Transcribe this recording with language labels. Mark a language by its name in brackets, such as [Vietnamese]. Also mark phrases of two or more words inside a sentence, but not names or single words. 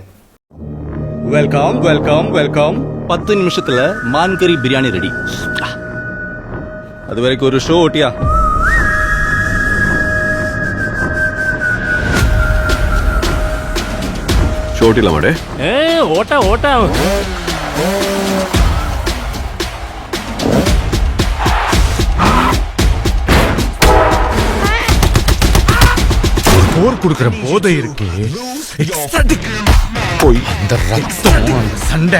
[Malayalam] വെൽക്കം വെൽക്കം വെൽക്കം. 10 നിമിഷത്തില് മാൻകറി ബിരിയാണി റെഡി. അതുവരേക്കും ഒരു ഷോ ഓട്ടിയാ. ഷോട്ടില്ല മാടേ. ഓട്ടാ ഓട്ടാ. [Tamil] போர் கொடுக்கிற போதை இருக்கே. போய் இந்த ரத்தம் சண்டை